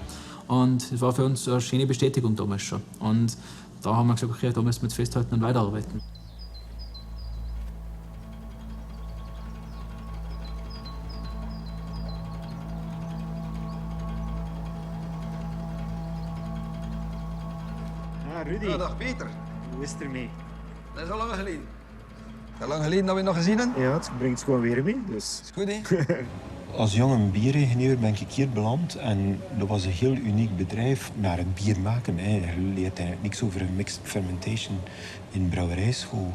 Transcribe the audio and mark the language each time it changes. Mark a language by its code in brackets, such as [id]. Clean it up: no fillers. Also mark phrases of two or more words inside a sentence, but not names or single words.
[de] Und es war für uns eine schöne Bestätigung damals schon. Und da haben wir gesagt, okay, da müssen wir jetzt festhalten und weiterarbeiten. [nl] Rudi. Ja, dag Peter. Hoe is het ermee? Dat is al lang geleden. Hoe lang geleden dat we nog gezien hebben? Ja, het brengt gewoon weer mee. Dus. Is goed, hè? Als jonge bieringenieur ben ik hier beland en dat was een heel uniek bedrijf naar het bier maken. Hè. Je leert eigenlijk niks over een [en] mixed fermentation [nl] in brouwerijschool.